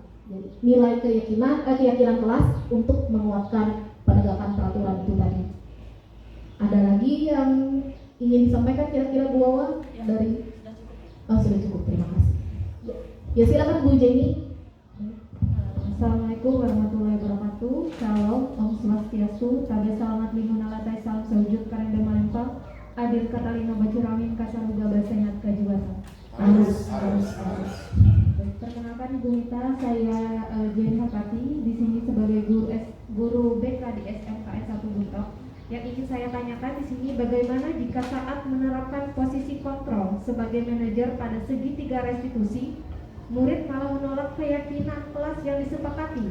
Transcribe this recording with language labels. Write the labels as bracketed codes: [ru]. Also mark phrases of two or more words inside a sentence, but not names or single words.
[id] Jadi, nilai keyakinan kelas untuk menguatkan penegakan peraturan itu tadi. Ada lagi yang ingin disampaikan kira-kira Bu Wawa dari? Sudah cukup. Terima kasih. Ya silakan Bu Jenny. [ar] السلام عليكم ورحمة الله وبركاته. [id] Shalom, [ban] Om Swastiastu, [nij] Tabe Salamat Limuna Latai Salam Sewujud Karenda Malempang, [knx] Adil Katalino Bacuramin Kasaruga Basanyat Kajuwata. [id] Harus. Perkenalkan Ibu Mita, saya Jenny Hakati di sini sebagai guru BK di SMKS 1 Buntok. Yang ingin saya tanyakan di sini, bagaimana jika saat menerapkan posisi kontrol sebagai manajer pada segitiga restitusi, murid malah menolak keyakinan kelas yang disepakati.